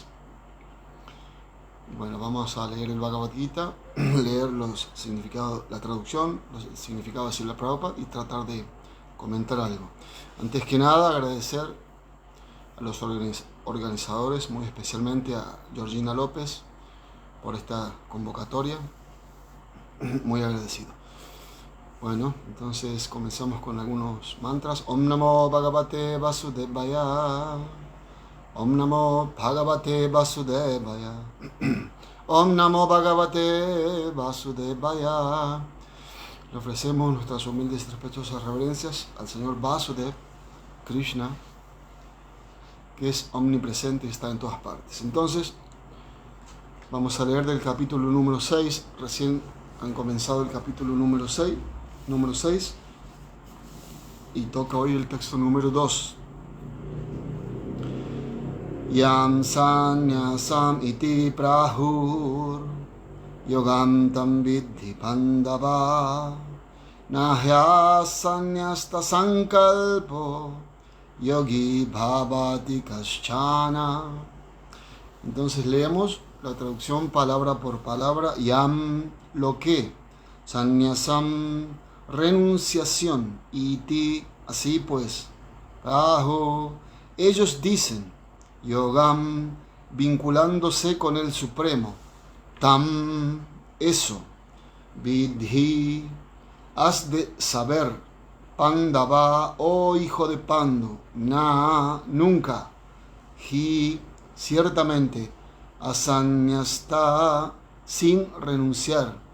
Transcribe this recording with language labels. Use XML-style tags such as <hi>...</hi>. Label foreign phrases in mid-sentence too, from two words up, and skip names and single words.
<es>Bueno, vamos a leer el Bhagavad Gita, leer los significados, la traducción, los significados de Srila Prabhupada y tratar de comentar algo. Antes que nada, agradecer a los organizadores, muy especialmente a Georgina López, por esta convocatoria. Muy agradecido. Bueno, entonces comenzamos con algunos mantras.</es> <sa>ॐ नमो भगवते वासुदेवाय। ॐ नमो भगवते वासुदेवाय. ॐ नमो भगवते वासुदेवाय.</sa> <es>Le ofrecemos nuestras humildes y respetuosas reverencias al Señor Vasudev, Krishna, que es omnipresente y está en todas partes. Entonces, vamos a leer del capítulo número 6. Recién han comenzado el capítulo número 6 y toca hoy el texto número 2.</es> <sa>यं संन्यासम् इति प्राहुर् योगं तं विद्धि पाण्डव नह्य संन्यस्त सङ्कल्पो योगी भवति कश्चन.</sa> <es>Entonces leemos la traducción palabra por palabra. Yam, lo que, sanyasam, renunciación, iti, así pues, aho, ellos dicen, yogam, vinculándose con el Supremo, tam, eso, vidhi, has de saber, Pandava, oh hijo de Pandu, na, nunca, hi, ciertamente, asanyasta, sin renunciar,</es>